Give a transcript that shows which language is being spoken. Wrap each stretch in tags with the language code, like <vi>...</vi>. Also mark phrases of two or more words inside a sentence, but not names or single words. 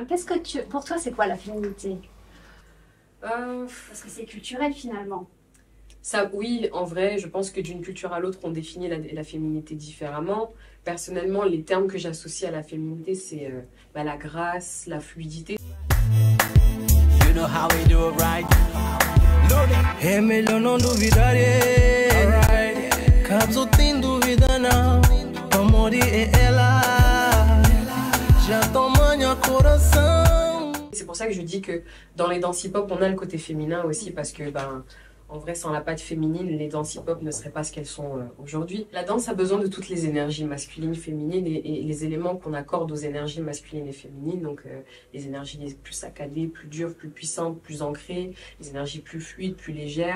<fr>Pour toi, c'est quoi la féminité? Parce que c'est culturel finalement. Ça, oui, en vrai, je pense que d'une culture à l'autre, on définit la féminité différemment. Personnellement, les termes que j'associe à la féminité, c'est la grâce, la fluidité.</fr> <en>You know how we do it right.</en> <pt>É melhor não duvidar, caso tem dúvida não, amor é ela, já toma meu coração.</pt> <fr>C'est pour ça que je dis que dans les danses hip-hop, on a le côté féminin aussi, parce que en vrai, sans la patte féminine, les danses hip-hop ne seraient pas ce qu'elles sont aujourd'hui. La danse a besoin de toutes les énergies masculines, féminines et les éléments qu'on accorde aux énergies masculines et féminines. Donc, les énergies plus saccadées, plus dures, plus puissantes, plus ancrées, les énergies plus fluides, plus légères.</fr>